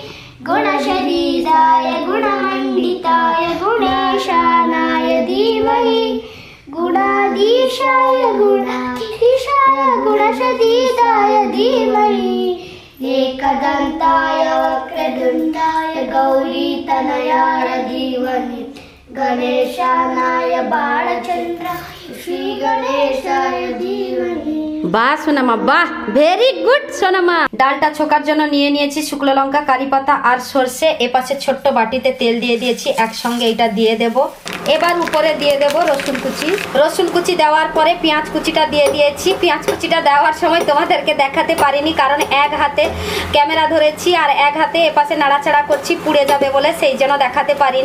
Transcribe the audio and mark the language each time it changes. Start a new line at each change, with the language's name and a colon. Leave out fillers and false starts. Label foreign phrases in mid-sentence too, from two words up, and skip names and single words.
Sanskrit: गुणशरीराय गुणमण्डिताय गुणेशानाय धीमहि गुणाधीशाय गुणाधीशाय गुणशरीराय धीमहि एकदन्ताय वक्रतुण्डाय गौरीतनयाय धीमहि गणेशानाय बालचन्द्राय श्रीगणेशाय धीमहि।
Bangla: বাহ সোনামা, বাহ,
English: very good
Bangla: সোনামা। ডালটা ছোকার জন্য নিয়ে নিয়েছি শুকনো লঙ্কা, কারি পাতা আর সর্ষে। এপাশে ছোট্ট বাটিতে তেল দিয়ে দিয়েছি, একসঙ্গে এটা দিয়ে দেব। এবার উপরে দিয়ে দেব রসুন কুচি। রসুন কুচি দেওয়ার পরে পেঁয়াজ কুচিটা দিয়ে দিয়েছি। পেঁয়াজ কুচিটা দেওয়ার সময় তোমাদেরকে দেখাতে পারিনি, কারণ এক হাতে ক্যামেরা ধরেছি আর এক হাতে এপাশে নাড়াচাড়া করছি, পুড়ে যাবে বলে সেই জন্য দেখাতে পারিনি।